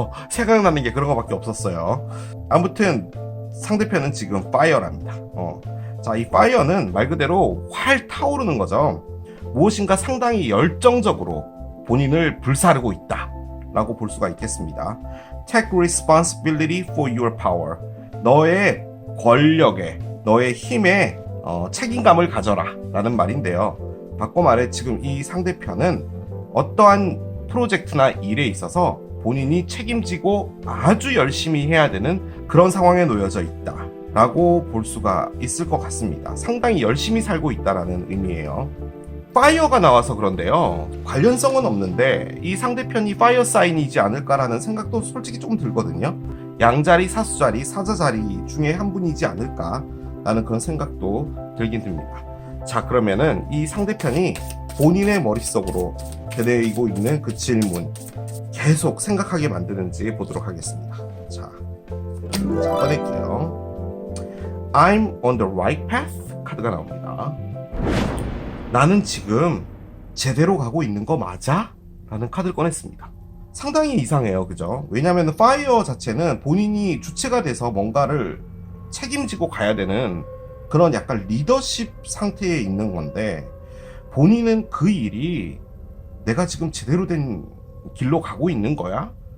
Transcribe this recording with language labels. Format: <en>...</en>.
<ko>생각나는 게 그런 거밖에 없었어요. 아무튼 상대편은 지금 파이어랍니다. 자, 이 파이어는 말 그대로 활 타오르는 거죠. 무엇인가 상당히 열정적으로 본인을 불사르고 있다 라고 볼 수가 있겠습니다.</ko> <en>Take responsibility for your power.</en> <ko>너의 권력에, 너의 힘에 책임감을 가져라 라는 말인데요. 바꿔 말해 지금 이 상대편은 어떠한 프로젝트나 일에 있어서 본인이 책임지고 아주 열심히 해야 되는 그런 상황에 놓여져 있다 라고 볼 수가 있을 것 같습니다. 상당히 열심히 살고 있다라는 의미예요. 파이어가 나와서 그런데요, 관련성은 없는데 이 상대편이 파이어 사인이지 않을까라는 생각도 솔직히 조금 들거든요. 양자리, 사수자리, 사자자리 중에 한 분이지 않을까라는 그런 생각도 들긴 듭니다. 자, 그러면은 이 상대편이 본인의 머릿속으로 되뇌이고 있는 그 질문 계속 생각하게 만드는지 보도록 하겠습니다. 자, 꺼낼게요.</ko> <en>I'm on the right path</en> <ko>카드가 나옵니다. 나는 지금 제대로 가고 있는 거 맞아? 라는 카드를 꺼냈습니다. 상당히 이상해요. 그죠? 왜냐하면 파이어 자체는 본인이 주체가 돼서 뭔가를 책임지고 가야 되는 그런 약간 리더십 상태에 있는 건데, 본인은 그 일이 내가 지금 제대로 된 길로 가고 있는 거야?</ko>